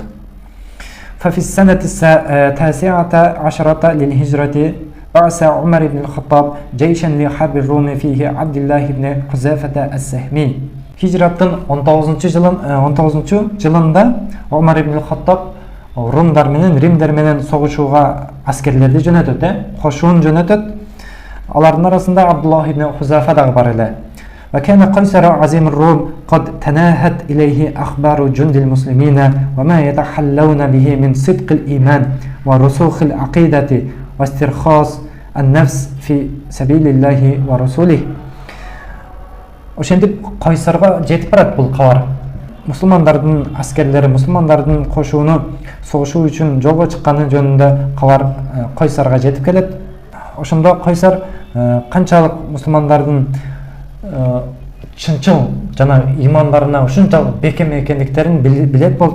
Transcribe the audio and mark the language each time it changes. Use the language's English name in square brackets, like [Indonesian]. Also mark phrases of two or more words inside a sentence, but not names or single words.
[Arabic] ففي السنة التاسعة عشرة للهجرة بعث عمر بن الخطاب جيشا لحرب الروم فيه عبد الله بن حذافة السهمي. [Kyrgyz] Hicrattın 19 жылында Умар ибн Хаттаб Румдар менен Римдер менен согушууга аскерлерди жөнөтөт, кошуун жөнөтөт. Алардын арасында Абдуллах ибн Хузафа дагы бар эле. [Arabic] وكان قيصر عظيم الروم قد تناهت إليه أخبار جند المسلمين وما يتحلون به من صدق الإيمان ورسوخ العقيدة واسترخاص النفس في سبيل الله ورسوله. [Kyrgyz] Ошентип Кайсарга жетип барат бул кабар. Мусулмандардын аскерлери, мусулмандардын кошууну согушуу үчүн жолго чыкканы жөнүндө кабар Кайсарга жетип келет. Ошондо Кайсар канчалык мусулмандардын чынчыл жана имандарына ушунчалык бекем экендиктерин билет болчу.